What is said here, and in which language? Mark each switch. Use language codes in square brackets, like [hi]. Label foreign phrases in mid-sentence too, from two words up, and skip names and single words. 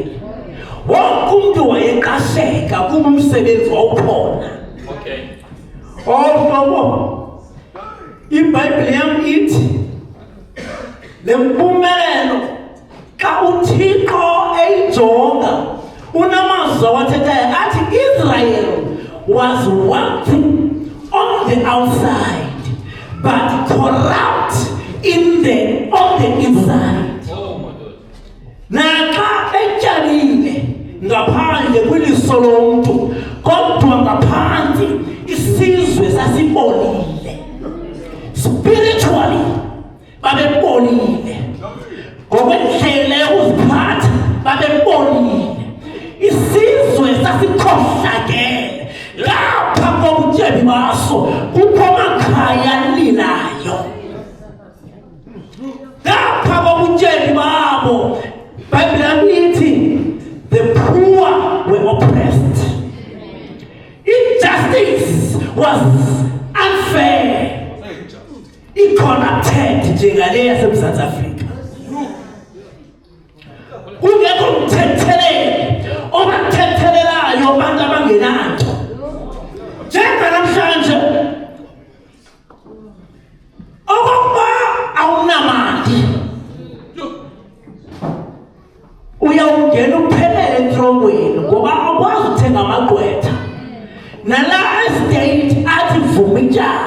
[xh] Wonke umntu wayeqasheka kuba umsebenzi wawukhona. Hlobo, iBhayibhile yam ithi le mpumelelo xa uThixo eyijonga, unamazwi awathethayo athi [en] Israel was wealthy on the outside but corrupt on the inside. [xh] Naxa etyalile ngaphandle kwiliso lomntu, kodwa ngaphandle isizwe sasibolile. Spiritually babebolile, ngokwendlela yokuziphatha babebolile. Isizwe sasikhohlakele. Lapha kobutyebi baso kukho amakhaya alilayo. Lapha kobutyebi babo, iBhayibhile ithi [en] the poor were oppressed. Injustice was unfair. [xh] i-connected njengale yaseMzantsi Afrika. Kungekho umthetheleli obathethelelayo abantu abangenanto. Njenganamhlanje okokuba awunamali uyawungena uphelele entrongweni ngoba awukwazi ukuthenga amagqwetha nala estate athi vuma ityala.